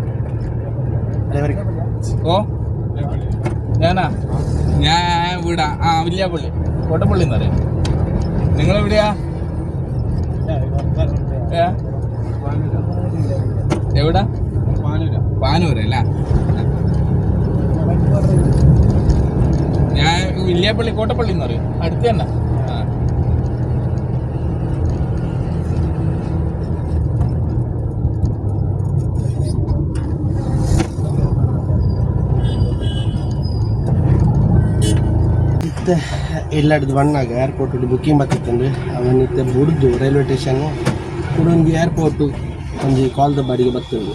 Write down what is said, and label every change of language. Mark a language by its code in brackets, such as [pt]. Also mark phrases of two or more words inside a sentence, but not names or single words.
[ml] ഓ ഞാൻ ഇവിടെ വില്യാപ്പള്ളി കോട്ടപ്പള്ളി എന്ന് പറയാം. നിങ്ങളെവിടെയാ? എവിടാ? പാനൂരല്ല. ഞാൻ വില്യാപ്പള്ളി കോട്ടപ്പള്ളി എന്ന് പറയും, അടുത്ത് തന്നെ. [tcy] ಎಲ್ಲಾಡ್ದು ಬಣ್ಣಾಗ [en] airport booking [tcy] ಬರ್ತೈತಂದ್ರೆ ಅವನಿತ್ತೆ ಬುಡ್ದು [en] railway station [tcy] ಕುಡೊಂದು ಏರ್ಪೋರ್ಟು ಒಂಜಿ ಕಾಲ್ದ ಬಾಡಿಗೆ ಬರ್ತದೆ.